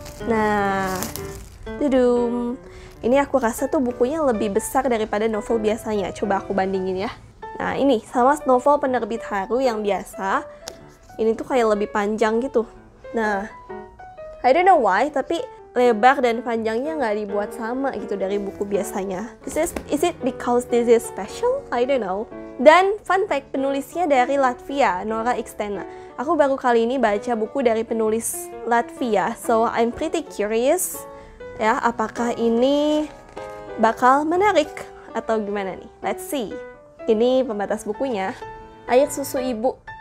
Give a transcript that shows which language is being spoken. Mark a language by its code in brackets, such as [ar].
[id] Nah, dudum. Ini aku rasa tuh bukunya lebih besar daripada novel biasanya. Coba aku bandingin ya. Nah, ini sama novel penerbit Haru yang biasa. Ini tuh kayak lebih panjang gitu. Nah, [en] I don't know why, [id] tapi lebar dan panjangnya nggak dibuat sama gitu dari buku biasanya. [en] Is it because this is special? I don't know. [id] Dan [en] fun fact, [id] penulisnya dari Latvia, [en] Nora Xtena. [id] Aku baru kali ini baca buku dari penulis Latvia, [en] so I'm pretty curious [id] ya, apakah ini bakal menarik atau gimana nih? [en] Let's see. [id] Ini pembatas bukunya, Air Susu Ibu.